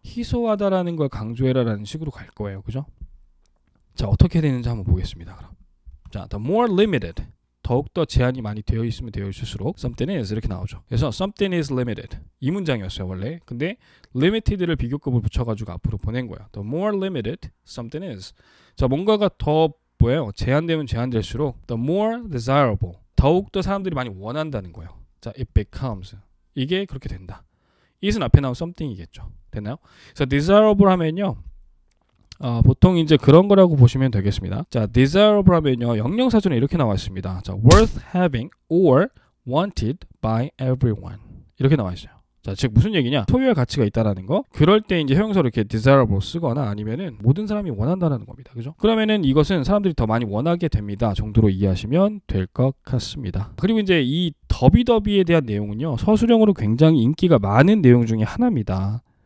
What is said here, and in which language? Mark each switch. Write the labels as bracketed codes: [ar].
[ko] 희소하다라는 걸 강조해라라는 식으로 갈 거예요. 그죠? 자, 어떻게 되는지 한번 보겠습니다. 그럼. 자, [en] the more limited [ko] 더욱더 제한이 많이 되어 있으면 되어 있을수록 something is 이렇게 나오죠. 그래서 something is limited 이 문장이었어요 원래. 근데 limited를 비교급을 붙여가지고 앞으로 보낸 거야. [en] The more limited something is. [ko] 자, 뭔가가 더 뭐예요? 제한되면 제한될수록 [en] the more desirable [ko] 더욱더 사람들이 많이 원한다는 거예요. 자, it becomes 이게 그렇게 된다. is는 앞에 나온 something이겠죠. 됐나요? 그래서 desirable 하면요. 보통 이제 그런 거라고 보시면 되겠습니다. 자, desirable 하면요, 영영사전에 이렇게 나와 있습니다. [en] 자, worth having or wanted by everyone [ko] 이렇게 나와 있어요. 자, 즉 무슨 얘기냐? 소유할 가치가 있다라는 거. 그럴 때 이제 형용사로 이렇게 desirable 쓰거나 아니면은 모든 사람이 원한다는 겁니다. 그죠? 그러면은 이것은 사람들이 더 많이 원하게 됩니다 정도로 이해하시면 될 것 같습니다. 그리고 이제 이 더비더비에 대한 내용은요, 서술형으로 굉장히 인기가 많은 내용 중에 하나입니다.